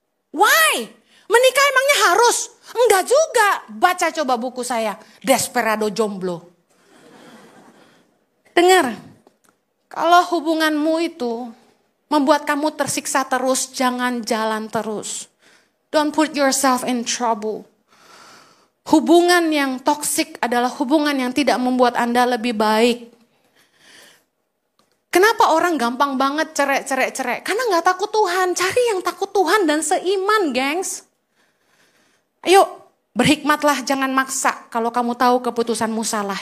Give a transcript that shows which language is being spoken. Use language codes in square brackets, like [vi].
[id] Why? Menikah emangnya harus? Enggak juga. Baca coba buku saya, Desperado Jomblo. Dengar, kalau hubunganmu itu membuat kamu tersiksa terus, jangan jalan terus. [en] Don't put yourself in trouble. [id] Hubungan yang toksik adalah hubungan yang tidak membuat Anda lebih baik. Kenapa orang gampang banget cerai? Karena nggak takut Tuhan. Cari yang takut Tuhan dan seiman, gengs. Ayo, berhikmatlah, jangan maksa kalau kamu tahu keputusanmu salah.